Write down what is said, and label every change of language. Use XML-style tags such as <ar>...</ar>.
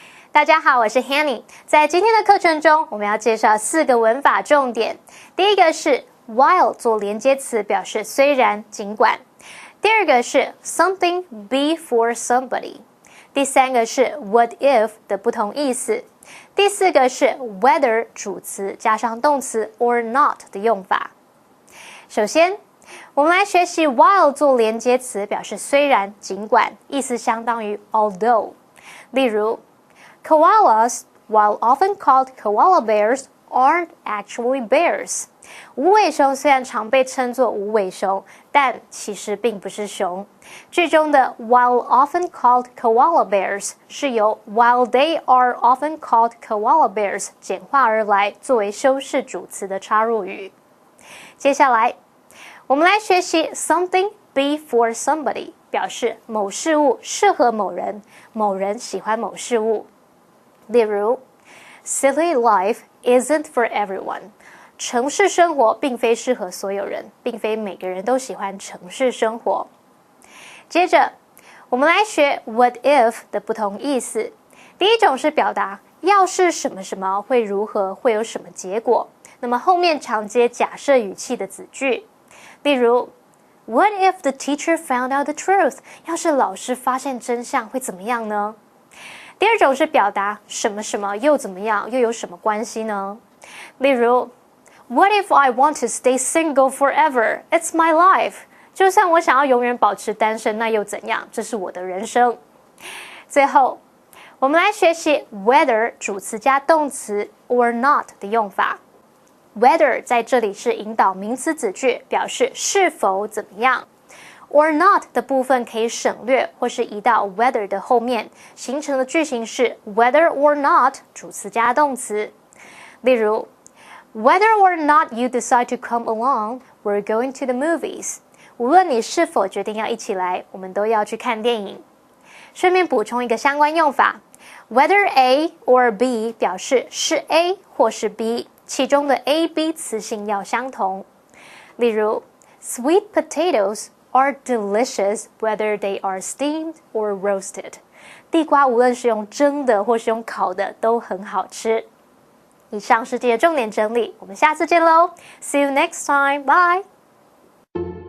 <zh>大家好，我是 Hanny。在今天的课程中，我们要介绍4个文法重点。第一个是 while 做连接词，表示虽然、尽管。第二个是</zh> <en>something be for somebody。</en> <zh>第三个是 what if 的不同意思。第四个是 whether 主词加上动词 or not 的用法。首先，我们来学习 while 做连接词，表示虽然、尽管，意思相当于 although。例如</zh> <en>Koalas, while often called koala bears, aren't actually bears.</en> <zh>无尾熊虽然常被称作无尾熊，但其实并不是熊。句中的</zh> <en>while often called koala bears</en> <zh>是由</zh> <en>while they are often called koala bears</en> <zh>简化而来，作为修饰主词的插入语。接下来，我们来学习</zh> <en>something be for somebody，</en> <zh>表示某事物适合某人，某人喜欢某事物。例如</zh> <en>City life isn't for everyone.</en> <zh>城市生活并非适合所有人，并非每个人都喜欢城市生活。接着，我们来学 what if 的不同意思。第一种是表达要是什么什么会如何，会有什么结果，那么后面常接假设语气的子句。例如</zh> <en>What if the teacher found out the truth?</en> <zh>要是老师发现真相会怎么样呢？第二种是表达什么什么又怎么样，又有什么关系呢？例如</zh> <en>What if I want to stay single forever? It's my life.</en> <zh>就算我想要永远保持单身，那又怎样？这是我的人生。最后，我们来学习 whether 主词加动词 or not 的用法。 whether 在这里是引导名词子句，表示是否怎么样。 or not 的部分可以省略，或是移到 whether 的后面，形成的句型是 whether or not 主词加动词。例如</zh> <en>Whether or not you decide to come along, we're going to the movies.</en> <zh>无论你是否决定要一起来，我们都要去看电影。顺便补充一个相关用法 ，whether A or B 表示是 A 或是 B， 其中的 A、B 词性要相同。例如</zh> <en>，Sweet potatoes are delicious whether they are steamed or roasted.</en> <zh>地瓜无论是用蒸的或是用烤的都很好吃。以上是今天的重点整理，我们下次见喽 ！</zh> <en>See you next time, bye.</en>